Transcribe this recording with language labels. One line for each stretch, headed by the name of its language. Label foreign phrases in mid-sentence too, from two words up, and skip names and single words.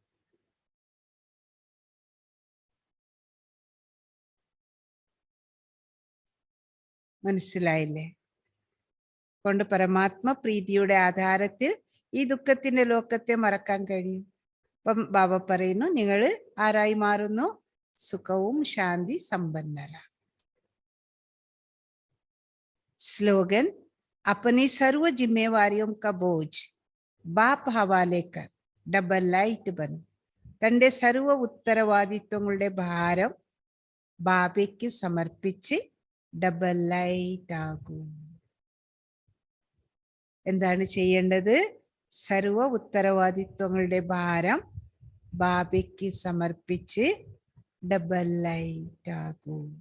Malayalam: മനസ്സിലായില്ലേ? കൊണ്ട് പരമാത്മ പ്രീതിയുടെ ആധാരത്തിൽ ഈ ദുഃഖത്തിന്റെ ലോകത്തെ മറക്കാൻ കഴിയും. അപ്പം ബാബ പറയുന്നു, നിങ്ങൾ ആരായി മാറുന്നു? സുഖവും ശാന്തി സമ്പന്നരാ.
Hindi: स्लोगन, अपनी सर्व जिम्मेवारियों का बोझ बाप हवाले कर
English: double light
Hindi: बनो.
Malayalam: തൻ്റെ സർവ ഉത്തരവാദിത്വങ്ങളുടെ ഭാരം ബാബയ്ക്ക് സമർപ്പിച്ച്
English: double light
Malayalam: ആകൂ. എന്താണ് ചെയ്യേണ്ടത്? സർവ ഉത്തരവാദിത്വങ്ങളുടെ ഭാരം ബാബയ്ക്ക് സമർപ്പിച്ച്
English: double light
Malayalam: ആകൂ.